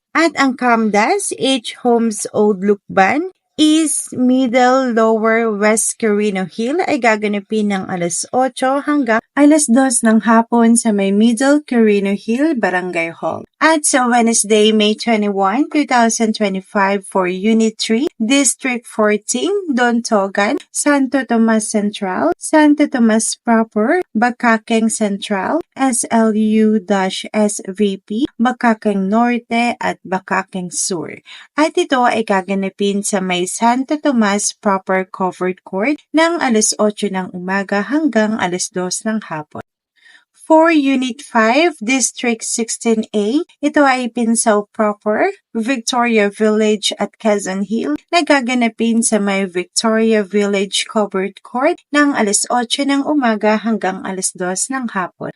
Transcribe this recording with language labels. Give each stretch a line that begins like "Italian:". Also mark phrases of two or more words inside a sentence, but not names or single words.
Filipino: At ang Camdas H. Homes Old Lukban, East, Middle, Lower, West Carino Hill ay gaganapin ng alas 8 hanggang alas 2 ng hapon sa may Middle Carino Hill Barangay Hall. At sa Wednesday, May 21, 2025 for Unit 3, District 14, Dontogan, Santo Tomas Central, Santo Tomas Proper, Bakakeng Central, SLU-SVP, Bakakeng Norte at Bakakeng Sur. At ito ay gaganapin sa may Santo Tomas Proper Covered Court ng alas 8 ng umaga hanggang alas 2 ng hapon. For Unit 5, District 16A, ito ay Pinsaw Proper, Victoria Village at Quezon Hill, na gaganapin sa may Victoria Village Covered Court ng alas 8 ng umaga hanggang alas 2 ng hapon.